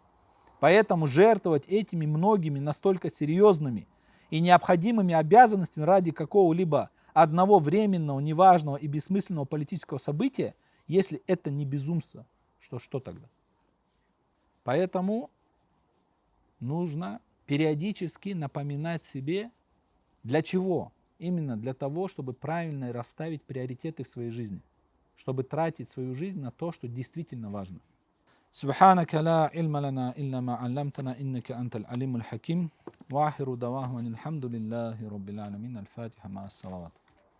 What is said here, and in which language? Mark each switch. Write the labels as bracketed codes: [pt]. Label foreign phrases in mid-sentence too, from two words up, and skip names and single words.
[ru] Поэтому жертвовать этими многими настолько серьезными и необходимыми обязанностями ради какого-либо одного временного, неважного и бессмысленного политического события, если это не безумство, что тогда? Поэтому нужно периодически напоминать себе, для чего? Именно для того, чтобы правильно расставить приоритеты в своей жизни, чтобы тратить свою жизнь на то, что действительно важно. [ar] سبحانك لا علم لنا إلا ما علمتنا إنك أنت العليم الحكيم وآخر دعواهم أن الحمد لله رب العالمين الفاتحة مع الصلوات